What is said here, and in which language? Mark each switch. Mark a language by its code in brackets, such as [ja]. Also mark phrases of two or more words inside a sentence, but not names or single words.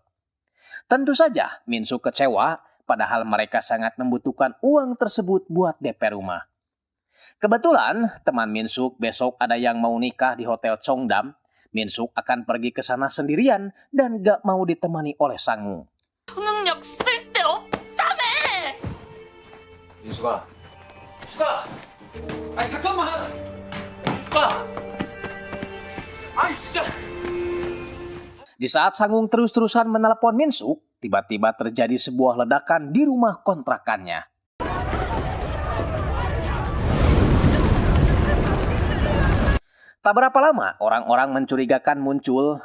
[id] Tentu saja Min-suk kecewa, padahal mereka sangat membutuhkan uang tersebut buat DP rumah. Kebetulan teman Min-suk besok ada yang mau nikah di Hotel Cheongdam. Min-suk akan pergi ke sana sendirian dan gak mau ditemani oleh Sangung. [ko] 초능력 쓸데없다며! 민수가. 수가. 아니 잠깐만. 수가. 아이 진짜. [id] Di saat Sangung terus-terusan menelepon Min-suk, tiba-tiba terjadi sebuah ledakan di rumah kontrakannya. Tak berapa lama, orang-orang mencurigakan muncul.